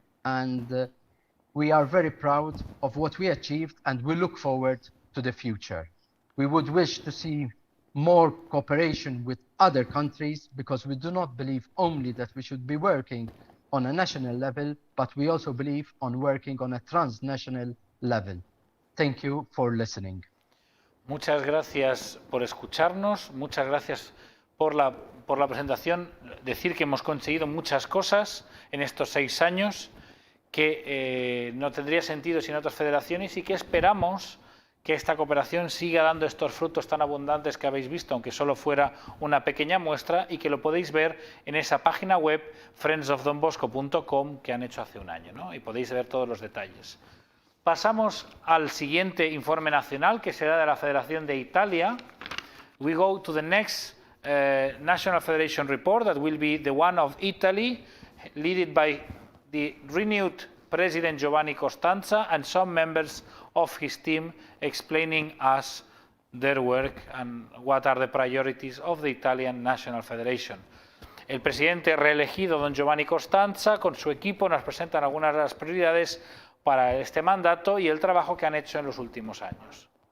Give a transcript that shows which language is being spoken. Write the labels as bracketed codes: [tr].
[en] And we are very proud of what we achieved, and we look forward to the future. We would wish to see more cooperation with other countries, because we do not believe only that we should be working on a national level, but we also believe on working on a transnational level. Thank you for listening. [es] Muchas gracias por escucharnos, muchas gracias por la presentación. Decir que hemos conseguido muchas cosas en estos 6 años, que no tendría sentido sin otras federaciones, y que esperamos que esta cooperación siga dando estos frutos tan abundantes que habéis visto, aunque solo fuera una pequeña muestra, y que lo podéis ver en esa página web friendsofdonbosco.com que han hecho hace un año, ¿no? Y podéis ver todos los detalles. Pasamos al siguiente informe nacional, que será de la Federación de Italia. [en] We go to the next National Federation report, that will be the one of Italy, led by the renewed President Giovanni Costanza and some members of his team, explaining us their work and what are the priorities of the Italian National Federation. [es] El presidente reelegido, don Giovanni Costanza, con su equipo nos presentan algunas de las prioridades para este mandato y el trabajo que han hecho en los últimos años.